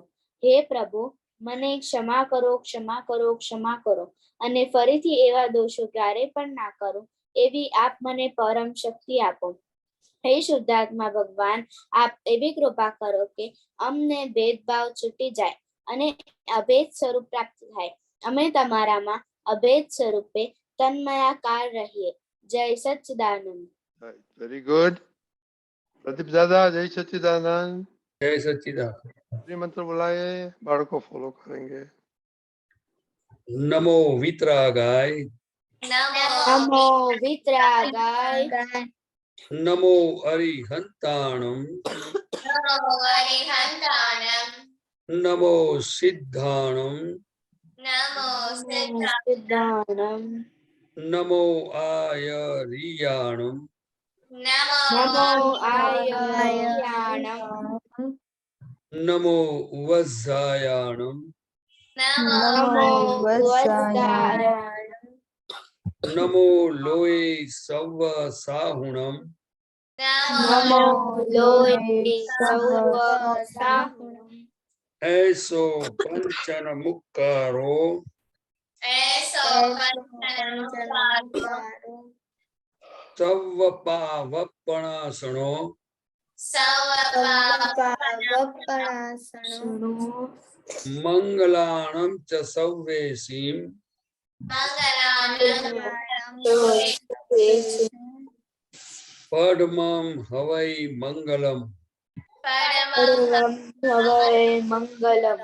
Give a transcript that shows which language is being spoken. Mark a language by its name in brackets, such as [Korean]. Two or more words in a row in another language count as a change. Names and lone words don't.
[Gujarati] હે પ્રભુ, મને ક્ષમા કરો, ક્ષમા કરો, ક્ષમા કરો અને ફરીથી એવા દોષો ક્યારેય પણ ના કરું એવી આપ મને પરમ શક્તિ આપો. હે શુદ્ધાત્મા ભગવાન, આપ એવી કૃપા કરો કે અમને ભેદભાવ છૂટી જાય અને અભેદ સ્વરૂપ પ્રાપ્ત થાય. અમે તમારામાં અભેદ સ્વરૂપે તન્મયાકાર રહીએ. જય સચ્ચિદાનંદ. [English] Right, very good. Pradeep Dada, [Gujarati] જય સચ્ચિદાનંદ. [Hindi] जय सच्चिदानंद. श्री मंत्र बुलाए, बाढ़ को फॉलो करेंगे. [Prakrit languages] नमो वितरागाय, નમો વિતરાગાય, नमो अरिहंताणम, નમો અરિહંતાણમ, नमो सिद्धाणम, નમો સિદ્ધાણમ, नमो आयरियाणम, નમો નમો આયર્યાણમ, नमो वज्जायाणम, નમો વજ્જાયાણમ, नमो लोये सव्व साहुणम, નમો લોય સૌવ સાહુણમ, ऐसो पंचन मुक्कारो, એસો પંચનમુક્તારો, सव्व पावपणासणो, સૌ પાવપણાસણો, मंगलाणम च सव्वेसीम, परमं हवै मंगलम। मंगलम।